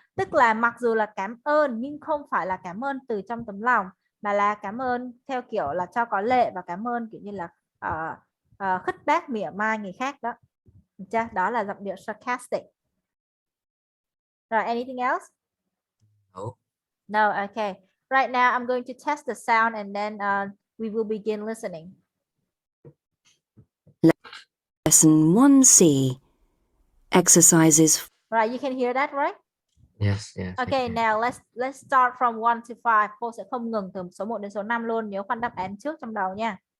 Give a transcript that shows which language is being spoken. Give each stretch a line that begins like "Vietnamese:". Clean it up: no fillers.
Vietnamese: Tức là mặc dù là cảm ơn nhưng không phải là cảm ơn từ trong tấm lòng, mà là cảm ơn theo kiểu là cho có lệ, và cảm ơn kiểu như là khích bác, mỉa mai người khác đó. Hiểu chưa? Đó là giọng điệu sarcastic.
English: Rồi, anything else? No. No, okay. Right now I'm going to test the sound and then we will begin listening. Lesson 1C. Exercises. Right, you can hear that, right? Yes, yes. Okay, now let's start from 1 to 5.
Vietnamese: Cô sẽ không ngừng từ số 1 đến số 5 luôn, nhớ khoanh đáp án trước trong đầu nha.